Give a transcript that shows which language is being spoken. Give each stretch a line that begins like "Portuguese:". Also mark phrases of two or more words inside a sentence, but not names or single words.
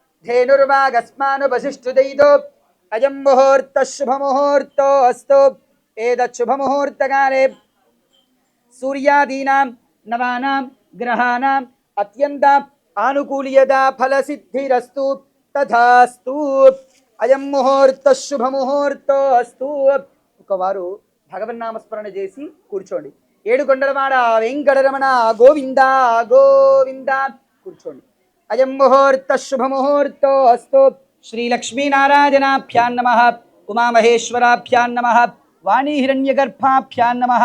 Sanskrit: धेनुर्वागस्मानुपशिष्टुदैतो अयं मुहूर्तः शुभमुहूर्तोऽस्तु एतच्छुभमुहूर्तकाले सूर्यादीनां नवानां ग्रहाणाम् अत्यन्त आनुकूल्यता फलसिद्धिरस्तु तथास्तु अयं मुहूर्तः शुभमुहूर्तोऽस्तु
Telugu: ఒకవారు భగవన్నామస్మరణ చేసి కూర్చోండి ఏడుకొండలవాడ వెంకటరమణ గోవింద గోవింద కూర్చోండి
Sanskrit: అయం ముహూర్త శుభముహూర్తోస్తు శ్రీ లక్ష్మీనారాయణాభ్యాం నమః ఉమామహేశ్వరాభ్యాం నమః వాణీహిరణ్యగర్భాభ్యాం నమః